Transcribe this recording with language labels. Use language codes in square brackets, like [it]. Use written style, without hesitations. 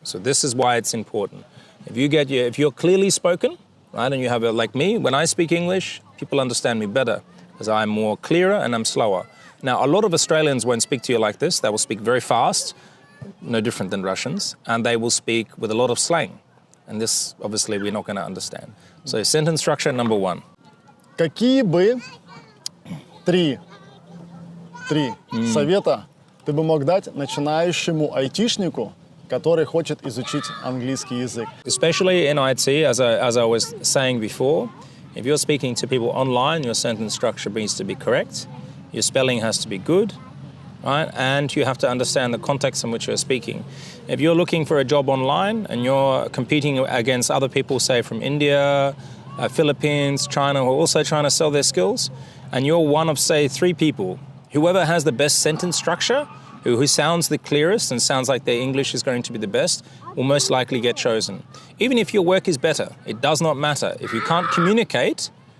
[en] So this is why it's important. If you're clearly spoken, right, and you have like me, when I speak English, people understand me better because I'm more clearer and I'm slower. Now, a lot of Australians won't speak to you like this. They will speak very fast, no different than Russians, and they will speak with a lot of slang. And this, obviously, we're not going to understand. So sentence structure number 1. [ru] Какие бы три совета ты бы мог дать начинающему айтишнику, который хочет изучить английский язык? [en] Especially in IT, as I was saying before, if you're speaking to people online, your sentence structure needs to be correct, your spelling has to be good, right? And you have to understand the context in which you're speaking. If you're looking for a job online and you're competing against other people, say from India, Philippines, China, who are also trying to sell their skills, and you're one of, say, 3 people, whoever has the best sentence structure, who sounds the clearest and sounds like their English is going to be the best, will most likely get chosen. Even if your work is better, it does not matter. If you can't communicate